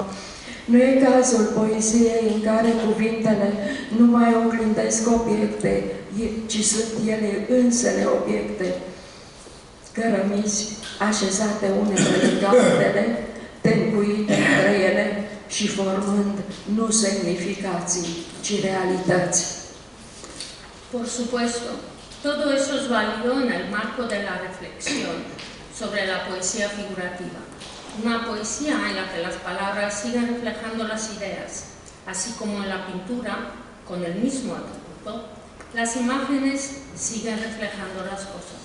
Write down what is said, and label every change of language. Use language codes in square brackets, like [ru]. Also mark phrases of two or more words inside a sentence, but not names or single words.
[ro] Nu e cazul poeziei în care cuvintele nu mai oglindesc obiecte, ci sunt ele însele obiecte, cărămizi, așezate unele lângă altele, tencuite între ele și formând nu semnificații, ci realități. [es] Por supuesto, todo eso es válido en el marco de la reflexión sobre la poesía figurativa. Una poesía en la que las palabras siguen reflejando las ideas, así como en la pintura, con el mismo atributo, las imágenes siguen reflejando las cosas.